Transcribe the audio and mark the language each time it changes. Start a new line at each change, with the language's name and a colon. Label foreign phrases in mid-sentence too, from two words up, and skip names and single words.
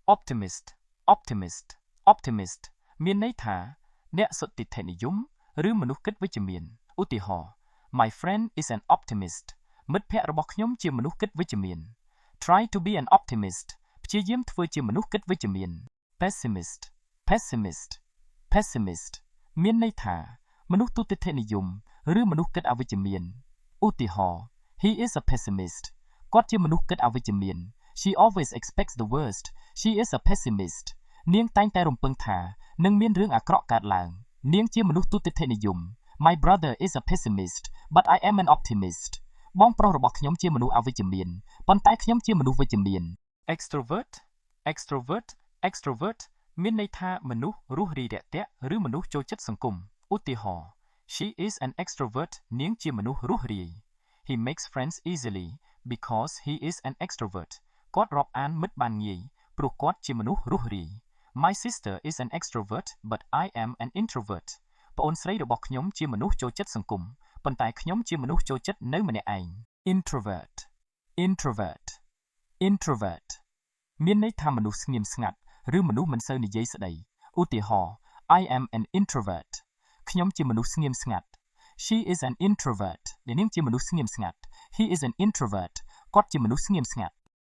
English: optimist optimist optimist
Khmer: មានន័យថាអ្នកសុតិធិនិយមឬមនុស្សគិតវិជ្ជមានឧទាហរណ៍
English: My friend is an optimist
Khmer: មិត្តភក្តិរបស់ខ្ញុំជាមនុស្សគិតវិជ្ជមាន
English: Try to be an optimist
Khmer: ព្យាយាមធ្វើជាមនុស្សគិតវិជ្ជមាន
English: pessimist pessimist pessimist
Khmer: មានន័យថាមនុស្សទុតិធិនិយមឬមនុស្សគិតអវិជ្ជ មានឧទាហរណ៍
English: He is a pessimist
Khmer: គាត់ជាមនុស្សគិតអវិជ្ជមាន
English: She always expects the worst She is a pessimist
Khmer: នាងតែងតែរំពឹងថានឹងមានរឿងអាក្រក់កើតឡើងនាងជាមនុស្សទុតិធិនិយម
English: My brother is a pessimist but I am an optimist
Khmer: បងប្រុសរបស់ខ្ញុំជាមនុស្សអវិជ្ជមានប៉ុន្តែខ្ញុំជាមនុស្សវិជ្ជមាន
English: extrovert extrovert extrovert
Khmer: មានន័យថាមនុស្សរួសរាយរាក់ទាក់ឬមនុ ស្សចូលចិត្តសង្គមឧទាហរណ៍
English: She is an extrovert
Khmer: នាងជាមនុស្សរួសរាយ
English: He makes friends easily because he is an extrovert
Khmer: គាត់រាប់អានមិត្តបានងាយព្រោះគាត់ជាមនុស្សរួសរាយ
English: My sister is an extrovert but I am an introvert
Khmer: ប្អូនស្រីរបស់ខ្ញុំជាមនុស្សចូលចិត្តសង្គមប៉ុន្តែខ្ញុំជាមនុស្សចូលចិត្តនៅម្នាក់ឯង
English: introvert introvert introvert
Khmer: មានន័យថាមនុស្សស្ងៀមស្ងាត់ឬមនុស្សមិនសូវនិយាយស្ដីឧទាហរណ៍
English: I am an introvert
Khmer: ខ្ញុំជាមនុស្សស្ងៀមស្ងាត់
English: She is an introvert
Khmer: នាងជាមនុស្សស្ងៀមស្ងាត់
English: He is an introvert
Khmer: គាត់ជាមនុស្សស្ងៀមស្ងាត់